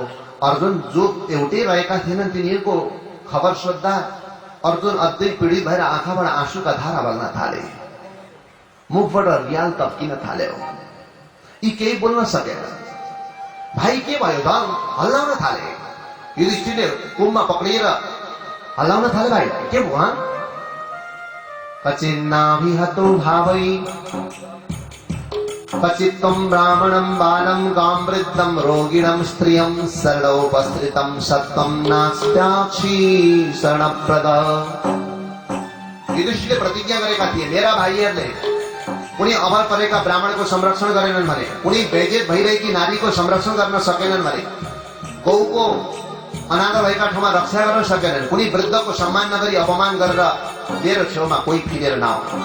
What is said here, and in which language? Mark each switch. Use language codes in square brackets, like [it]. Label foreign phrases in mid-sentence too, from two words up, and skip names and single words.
[ne] अर्जुन जो एउटै रहेका थिएनन् तिनीहरूको खबर सोद्धा अर्जुन अझै पीडित भएर आँखाबाट आँसुका धारा बग्न थाले, मुखबाट रियाल तप्किन थाल्यो। यी केही बोल्न सकेन। भाइ के भयो त हल्लाउन थाले। युधिष्ठिरले कुममा पक्रिएर हल्लाउन थाले, भाइ के भयो? [sa] कचिन्नाभिहतो भावै कचित्तं ब्राह्मणं बालं गां वृद्धं रोगिणं स्त्रियं शरणोपस्थितं सत्वं नास्त्याक्षी शरणप्रद। [ne] युधिष्ठिरले प्रतिज्ञा गरेका थिए मेरा भाइहरूले कुनै अभर परेका ब्राह्मणको संरक्षण गरेनन् भने, कुनै बेजेत भइरहेकी नारीको संरक्षण गर्न सकेनन् भने, गौको अनाथ भएका ठाउँमा रक्षा गर्न सकेनन्, कुनै वृद्धको सम्मान नगरी अपमान गरेर मेरो छेउमा कोही फिरेर नआऊ।